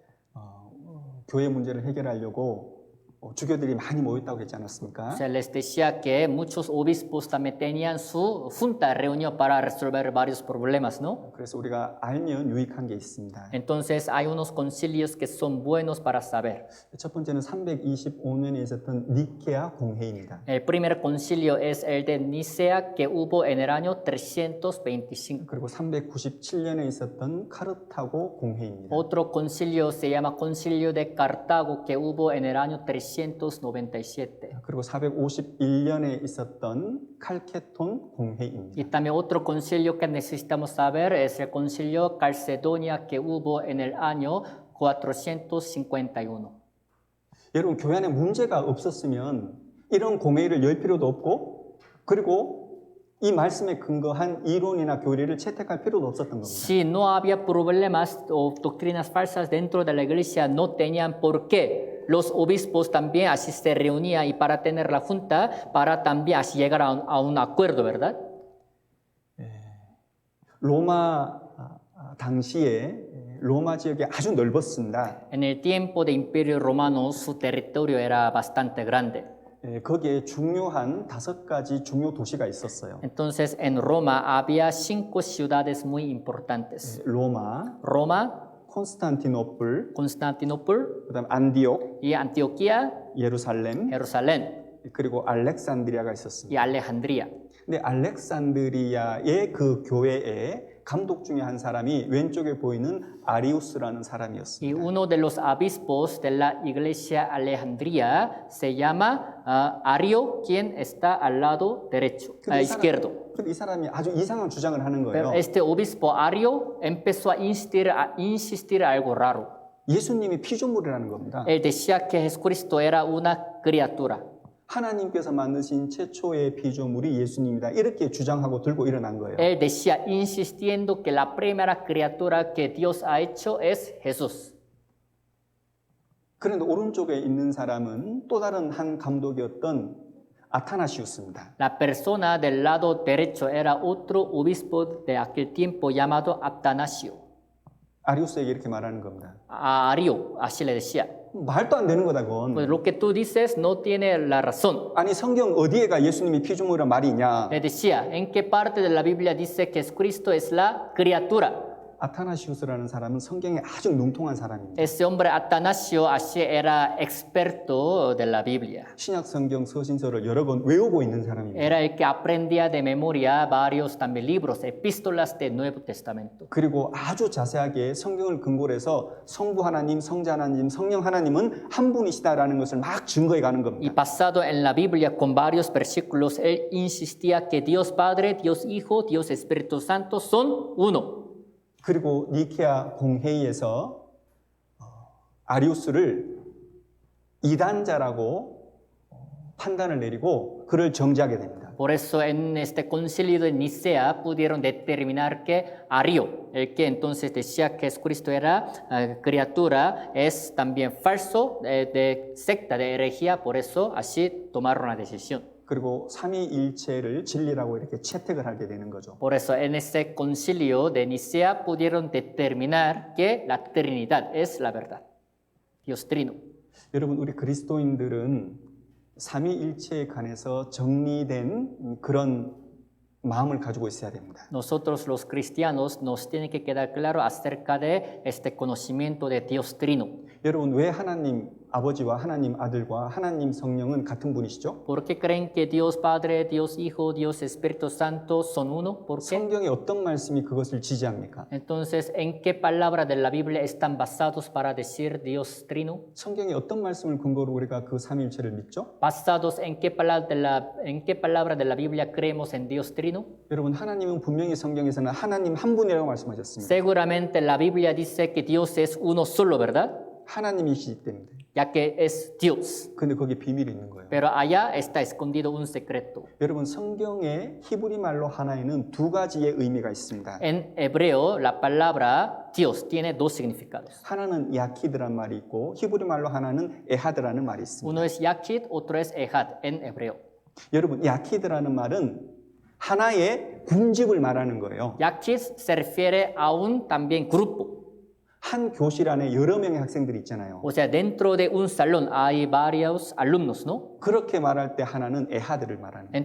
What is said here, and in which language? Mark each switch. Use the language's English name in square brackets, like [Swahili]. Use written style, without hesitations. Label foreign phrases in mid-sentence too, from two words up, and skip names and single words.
[Korean] 교회 문제를 해결하려고 주교들이 많이 모였다고 했지 않았습니까? [Spanish] Se les decía que muchos obispos también tenían su junta, reunión para resolver varios problemas, ¿no? [Korean] 그래서 우리가 알면 유익한 게 있습니다. [Spanish] Entonces hay unos concilios que son buenos para saber. [Korean] 첫 번째는 325년에 있었던 니케아 공회입니다. [Spanish] El primer concilio es el de Nicea que hubo en el año 325. [Korean] 그리고 397년에 있었던 카르타고 공회입니다. [Spanish] Otro concilio se llama Concilio de Cartago que hubo en el año 397. [Korean] 그리고 451년에 있었던 칼케톤 공회입니다. [Spanish] Y también otro concilio que necesitamos saber es el concilio Calcedonia que hubo en el año 451. [Korean] 여러분, 교회 안에 문제가 없었으면 이런 공회를 열 필요도 없고, 그리고 이 말씀에 근거한 이론이나 교리를 채택할 필요도 없었던 겁니다. [Spanish] Si no había problemas o doctrinas falsas dentro de la iglesia, no tenían por qué. Los obispos también así se reunían y para tener la junta, para también así llegar a un acuerdo, ¿verdad? [Korean] 로마 당시에 로마 지역이 아주 넓었습니다. [Spanish] En el tiempo de Imperio Romano, su territorio era bastante grande. [Korean] 거기에 중요한 5가지 중요 도시가 있었어요. [Spanish] Entonces, en Roma había 5 ciudades muy importantes. [Korean] 로마, [Spanish] Roma, [Korean] 콘스탄티노플, [Spanish] Constantinopla [Korean] 그다음 안디옥, [Spanish] y Antioquía, [Korean] 예루살렘, [Spanish] Jerusalén [Korean] 그리고 알렉산드리아가 있었습니다. [Spanish] y Alejandría. [Korean] 근데 알렉산드리아의 그 교회에 감독 중에 한 사람이 왼쪽에 보이는 아리우스라는 [Spanish] Y [Korean] 사람이었습니다. [Spanish] uno de los obispos de la iglesia Alejandría se llama Ario, quien está al lado derecho, izquierdo. [Korean] 근데 이 사람이 아주 이상한 주장을 하는 [Spanish] Pero [Korean] 거예요. [Spanish] este obispo Ario empezó a insistir algo raro. [Korean] 예수님이 피조물이라는 겁니다. [Spanish] Él decía que Jesucristo era una criatura. [Korean] 하나님께서 만드신 최초의 피조물이 예수님이다. 이렇게 주장하고 들고 일어난 거예요. [Spanish] Él decía, insistiendo que la primera criatura que Dios ha hecho es Jesús. [Korean] 그런데 오른쪽에 있는 사람은 또 다른 한 감독이었던 아타나시우스입니다. [Spanish] La persona del lado derecho era otro obispo de aquel tiempo llamado Atanasio. [Korean] 아리우스에게 이렇게 말하는 겁니다. [Spanish] A Ario, así le decía. [Korean] 말도 안 되는 거다 [Spanish] Pues [Korean] 그건. [Spanish] lo que tú dices no tiene la razón. [Korean] 아니 성경 어디에가 예수님이 피조물이란 말이 있냐. [Spanish] Le decía, ¿en qué parte de la Biblia dice que Jesucristo es la criatura? [Korean] 아타나시우스라는 사람은 성경에 아주 능통한 사람입니다. [Spanish] Ese hombre Atanasio así era experto de la Biblia. [Korean] 신약 성경 서신서를 여러 번 외우고 있는 사람입니다. [Spanish] Era el que aprendía de memoria varios también libros, epístolas del Nuevo Testamento. [Korean] 그리고 아주 자세하게 성경을 근거로 해서 성부 하나님, 성자 하나님, 성령 하나님은 한 분이시다라는 것을 막 증거해 가는 [Spanish] Y [Korean] 겁니다. [Spanish] basado en la Biblia con varios versículos, él insistía que Dios Padre, Dios Hijo, Dios Espíritu Santo son uno. [Korean] 그리고 니케아 공회의에서 아리우스를 이단자라고 판단을 내리고 그를 정죄하게 됩니다. [Spanish] Por eso en este concilio de Nicea pudieron determinar que Ario, el que entonces decía que Jesucristo era criatura, es también falso, de secta, de herejía, por eso así tomaron la decisión. [Korean] 그리고 삼위일체를 진리라고 이렇게 채택을 하게 되는 거죠. [Spanish] Por eso en ese concilio de Nicea pudieron determinar que la Trinidad es la verdad, Dios Trino. [Korean] 여러분, 우리 그리스도인들은 삼위일체에 관해서 정리된 그런 마음을 가지고 있어야 됩니다. [Spanish] Nosotros los cristianos nos tiene que quedar claro acerca de este conocimiento de Dios Trino. [Korean] 여러분 왜 하나님 아버지와 하나님 아들과 하나님 성령은 같은 분이시죠? [Spanish] ¿Por qué creen que Dios Padre, Dios Hijo, Dios Espíritu Santo son uno? ¿Por qué? [Korean] 성경의 어떤 말씀이 그것을 지지합니까? [Spanish] Entonces, ¿en qué palabra de la Biblia están basados para decir Dios Trino? [Korean] 성경의 어떤 말씀을 근거로 우리가 그 삼위일체를 믿죠? [Spanish] ¿Basados en qué palabra de la Biblia creemos en Dios Trino? [Korean] 여러분 하나님은 분명히 성경에서는 하나님 한 분이라고 말씀하셨습니다. [Spanish] Seguramente la Biblia dice que Dios es uno solo, ¿verdad? [Korean] 하나님이시기 때문에. [Spanish] Ya que es Dios. [Korean] 근데 거기에 비밀이 있는 거예요. [Spanish] Pero allá está escondido un secreto. [Korean] 여러분 성경의 히브리 말로 하나에는 두 가지의 의미가 있습니다. [Spanish] En hebreo, la palabra Dios tiene dos significados. [Korean] 하나는 야키드란 말이 있고 히브리 말로 하나는 에하드라는 말이 있습니다. [Spanish] Uno es Yachid, otro es Ehad en hebreo. [Korean] 여러분 야키드라는 말은 하나의 군집을 말하는 거예요. [Spanish] Yachid se refiere a un también grupo. [Korean] 한 교실 안에 여러 명의 학생들이 있잖아요. [Spanish] O sea, dentro de un salón hay varios alumnos, ¿no? [Korean] 그렇게 말할 때 하나는 에하드를 말하는 거예요.